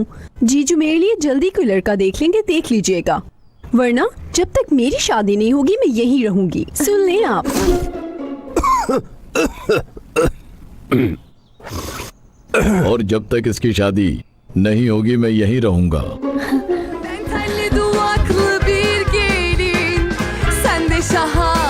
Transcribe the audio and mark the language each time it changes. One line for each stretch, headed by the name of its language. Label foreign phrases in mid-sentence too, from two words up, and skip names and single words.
Hindi: जीजू मेरे लिए जल्दी कोई लड़का देख लेंगे, देख लीजिएगा, वरना जब तक मेरी शादी नहीं होगी मैं यहीं रहूंगी। सुन लें आप। और जब तक इसकी शादी नहीं होगी मैं यहीं रहूंगा।
Turkish: Ben telli duvaklı bir gelin, sen de şahane